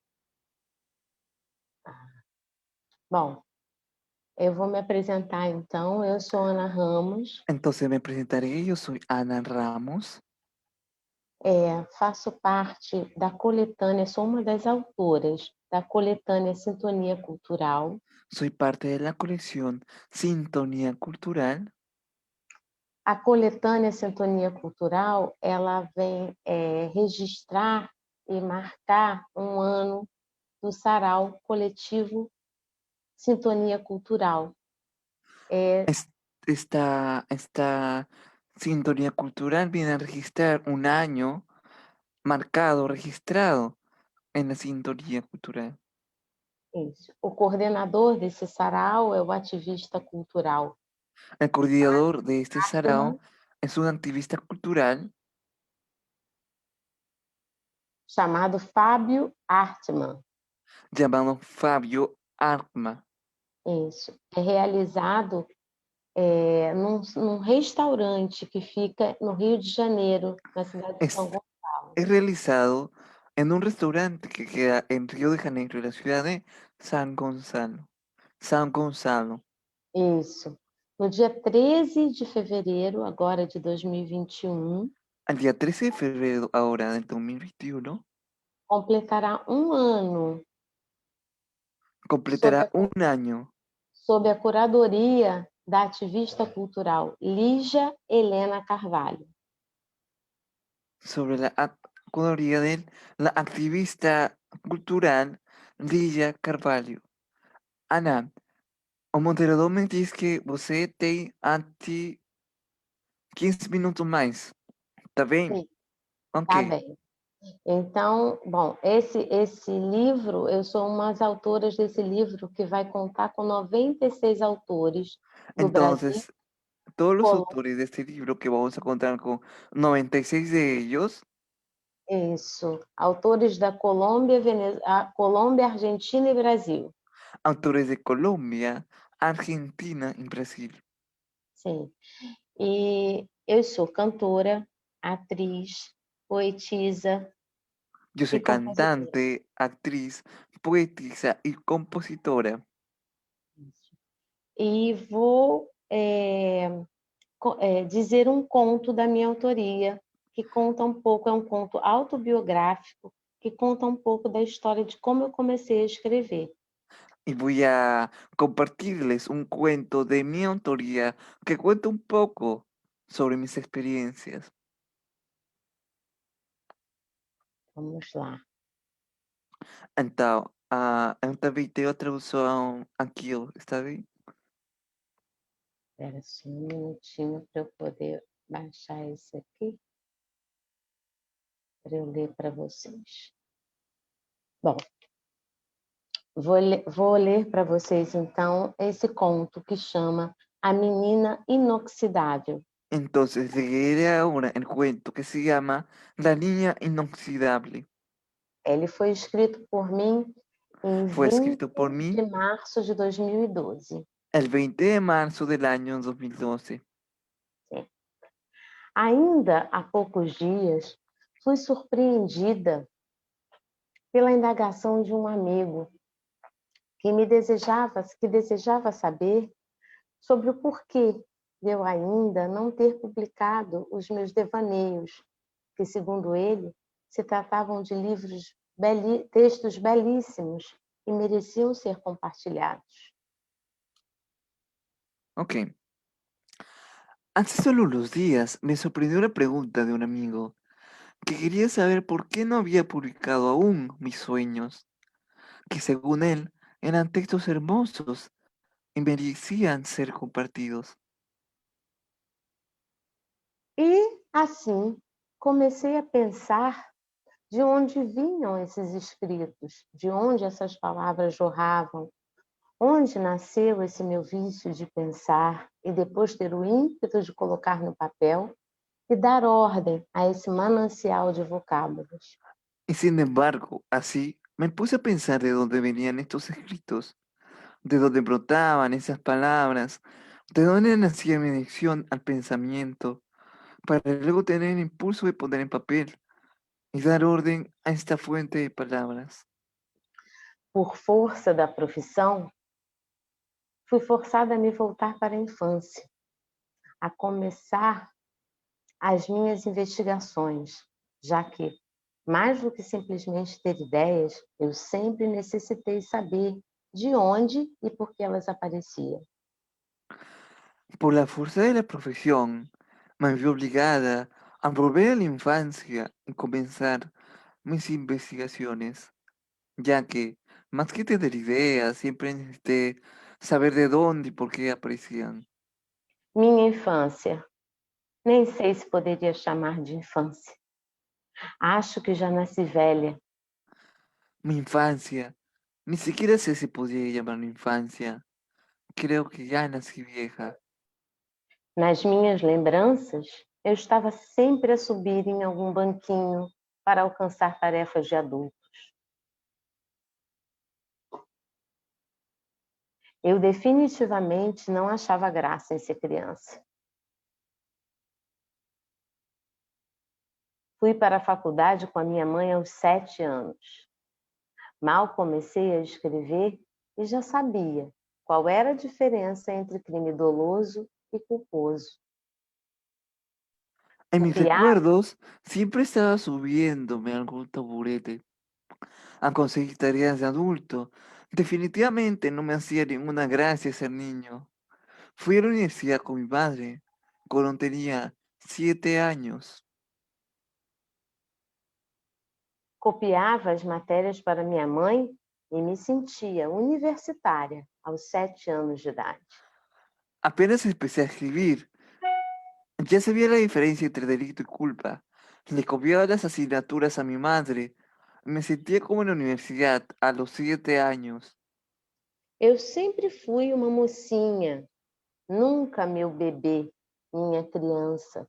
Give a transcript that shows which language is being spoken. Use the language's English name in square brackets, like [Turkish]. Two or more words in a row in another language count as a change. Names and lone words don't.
[Portuguese] Bom, eu vou me apresentar então. Eu sou Ana Ramos, [Spanish] Entonces me presentaré. Yo soy Ana Ramos. [Portuguese] faço parte da coletânea, sou uma das autoras da coletânea Sintonia Cultural. [Spanish] Soy parte de la colección Sintonía Cultural. [Portuguese] A coletânea Sintonia Cultural, ela vem registrar e marcar um ano do Sarau Coletivo Sintonia Cultural. [Spanish] Esta Sintonía Cultural viene a registrar un año marcado, registrado en la Sintonía Cultural. [Portuguese] Isso. O coordenador desse sarau é o ativista cultural [Spanish] El coordinador de este Hartmann, sarao es un activista cultural [Portuguese] chamado Fábio Hartmann. [Spanish] llamado Fabio Arma. [Portuguese] Isso. É realizado num restaurante que fica no Rio de Janeiro, na cidade de São [Spanish] Es, [Portuguese] Gonçalo. [Spanish] es realizado en un restaurante que queda en Río de Janeiro, la ciudad de San Gonzalo. San Gonzalo. [Portuguese] Isso. No dia 13 de fevereiro, agora de 2021, [Spanish] Al día 13 de febrero ahora del 2021, [Portuguese] completará um ano sob [Spanish] completará un año [Portuguese] sob a curadoria da ativista cultural Lígia Helena Carvalho. [Spanish] sobre la curaduría de la activista cultural Ligia Carvalho. [Portuguese] Ana, o moderador me diz que você tem até 15 minutos mais. Tá bem? Sim, tá Ok. bem. Então, bom, esse livro, eu sou uma das autoras desse livro que vai contar com 96 autores do Brasil, [Spanish] Entonces, todos los Colômbia, autores de este libro, que vamos a contar con 96 de ellos, [Portuguese] isso, autores da Colômbia, Colômbia, Argentina e Brasil. [Spanish] autores de Colombia, Argentina y Brasil. [Portuguese] Sim. E eu sou cantora, atriz, poetisa [Spanish] Yo [Portuguese] e [Spanish] soy [Portuguese] compositora. [Spanish] cantante, actriz, poetisa y compositora. [Portuguese] E vou dizer um conto da minha autoria, que conta um pouco, é um conto autobiográfico, que conta um pouco da história de como eu comecei a escrever. [Spanish] Y voy a compartirles un cuento de mi autoría que cuenta un poco sobre mis experiencias. [Portuguese] Vamos lá. Então, eu também tenho a tradução aqui, está bem? Espera só um minutinho para eu poder baixar esse aqui, para eu ler para vocês. Bom, vou ler para vocês, então, esse conto que chama A Menina Inoxidável. [Spanish] Entonces, leeré ahora el cuento que se llama La Niña Inoxidable. [Portuguese] Ele foi escrito por mim em [Spanish] Fue 20 escrito por [Portuguese] de [Spanish] mí [Portuguese] março de 2012. [Spanish] el 20 de marzo del año 2012. [Portuguese] Sim. Ainda há poucos dias, fui surpreendida pela indagação de um amigo que desejava saber sobre o porquê de eu ainda não ter publicado os meus devaneios, que, segundo ele, se tratavam de textos belíssimos e mereciam ser compartilhados. Ok. [Spanish] Hace solo unos días me sorprendió una pregunta de un amigo que quería saber por qué no había publicado aún mis sueños, que según él eran textos hermosos y merecían ser compartidos. [Portuguese] E, assim, comecei a pensar de onde vinham esses escritos, de onde essas palavras jorravam, Onde nasceu esse meu vício de pensar e depois ter o ímpeto de colocar no papel e dar ordem a esse manancial de vocábulos? [Spanish] Y sin embargo, así me puse a pensar de dónde venían estos escritos, de dónde brotaban esas palabras, de dónde nacía mi adicción al pensamiento, para luego tener el impulso de poner en papel y dar orden a esta fuente de palabras. [Portuguese] Por força da profissão, fui forçada a me voltar para a infância, a começar as minhas investigações, já que, mais do que simplesmente ter ideias, eu sempre necessitei saber de onde e por que elas apareciam. [Spanish] Por la fuerza de la profesión, me vi obligada a volver a la infancia y comenzar mis investigaciones, ya que, más que tener ideas, siempre necesité saber de dónde y por qué aparecían. [Portuguese] Minha infância, nem sei se poderia chamar de infância. Acho que já nasci velha. [Spanish] Mi infancia, ni siquiera sé si podría llamarlo infancia. Creo que ya nací vieja. [Portuguese] Nas minhas lembranças, eu estava sempre a subir em algum banquinho para alcançar tarefas de adulto. Eu definitivamente não achava graça em ser criança. Fui para a faculdade com a minha mãe aos 7 anos. Mal comecei a escrever e já sabia qual era a diferença entre crime doloso e culposo. [Spanish] En mis [Portuguese] Copiava, [Spanish] recuerdos, siempre estaba subiéndome a algún taburete a conseguir tareas de adulto. Definitivamente no me hacía ninguna gracia ser niño. Fui a la universidad con mi madre cuando tenía 7 años. [Portuguese] copiava as matérias para minha mãe e me sentia universitária aos 7 anos de idade. [Spanish] Apenas empecé a escribir, ya sabía la diferencia entre delito y culpa. Le copiaba las asignaturas a mi madre. Me sentía como en la universidad a los 7 años. [Portuguese] Eu sempre fui uma mocinha, nunca meu bebê, minha criança.